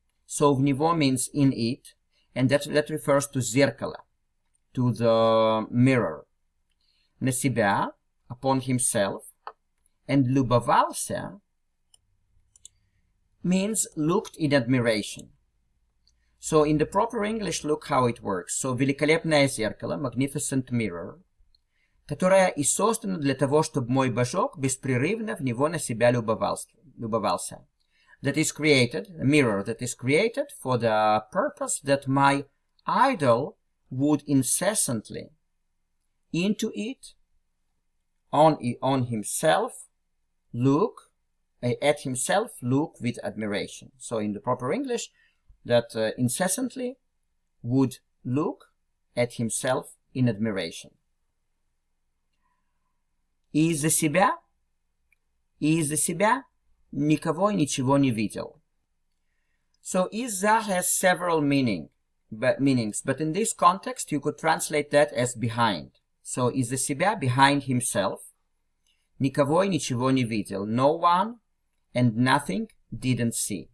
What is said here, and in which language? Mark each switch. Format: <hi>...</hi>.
<en>So,</en> <ru>в него</ru> <en>means in it, and that refers to зеркало, to the mirror.</en> <ru>На себя,</ru> <en>upon himself, and любовался means looked in admiration. So, in the proper English, look how it works.</en> <ru>So, великолепное зеркало,</ru> <en>magnificent mirror,</en> <ru>которое и создано для того, чтобы мой божок беспрерывно в него на себя любовался.</ru> <en>That is created, a mirror that is created for the purpose that my idol would incessantly into it, on himself, look, at himself, look with admiration. So in the proper English, that incessantly would look at himself in admiration.</en> <ru>И из-за себя никого и ничего не видел.</ru> <en>So из-за has several meanings, but in this context you could translate that as behind.</en> <ru>So из-за себя,</ru> <en>behind himself,</en> <ru>никого и ничего не видел.</ru> <en>No one and nothing didn't see.</en>